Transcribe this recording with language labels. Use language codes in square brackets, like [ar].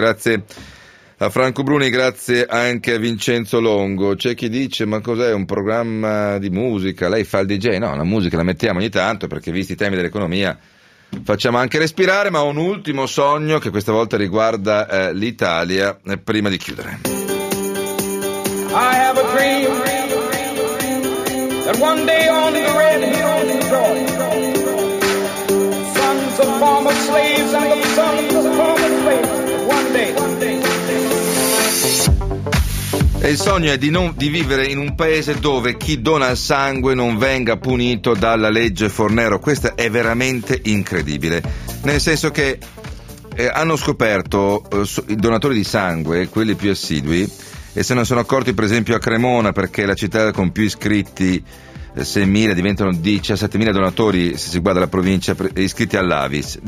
[it] Grazie a Franco Bruni, grazie anche a Vincenzo Longo. C'è chi dice: ma cos'è, un programma di musica? Lei fa il DJ? No, la musica la mettiamo ogni tanto, perché visti i temi dell'economia facciamo anche respirare. Ma ho un ultimo sogno che questa volta riguarda l'Italia, prima di chiudere. [en] I have a dream. And one day on the red hills of Georgia, sons of former slaves and the sons of former slaves, one day. [it] E il sogno è di vivere in un paese dove chi dona sangue non venga punito dalla legge Fornero. Questo è veramente incredibile, nel senso che hanno scoperto i donatori di sangue, quelli più assidui, e se non sono accorti, per esempio a Cremona, perché la città con più iscritti, 6.000 diventano 17.000 donatori se si guarda la provincia, iscritti all'Avis.